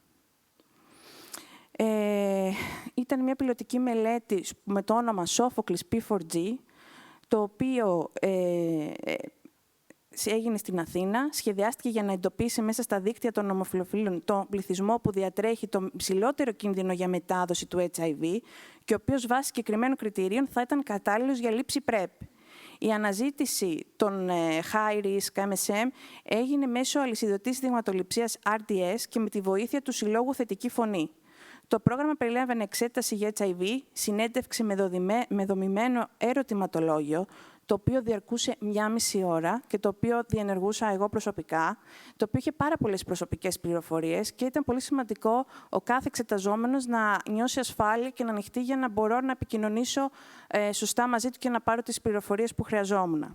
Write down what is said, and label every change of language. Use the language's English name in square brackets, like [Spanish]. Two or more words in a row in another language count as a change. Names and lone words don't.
[Greek] Ήταν μια πιλωτική μελέτη με το όνομα Sophocles P4G, το οποίο έγινε στην Αθήνα, σχεδιάστηκε για να εντοπίσει μέσα στα δίκτυα των ομοφυλοφίλων τον πληθυσμό που διατρέχει το ψηλότερο κίνδυνο για μετάδοση του HIV και ο οποίος βάσει συγκεκριμένων κριτηρίων θα ήταν κατάλληλος για λήψη PrEP. Η αναζήτηση των [English] high risk MSM [Greek] έγινε μέσω αλυσιδωτής δειγματοληψίας RDS και με τη βοήθεια του Συλλόγου Θετική Φωνή. Το πρόγραμμα περιλάμβανε εξέταση για HIV, συνέντευξη με δομημένο ερωτηματολόγιο, το οποίο διαρκούσε 1,5 ώρα και το οποίο διενεργούσα εγώ προσωπικά, το οποίο είχε πάρα πολλές προσωπικές πληροφορίες και ήταν πολύ σημαντικό ο κάθε εξεταζόμενος να νιώσει ασφάλεια και να ανοιχτεί για να μπορώ να επικοινωνήσω σωστά μαζί του και να πάρω τις πληροφορίες που χρειαζόμουν.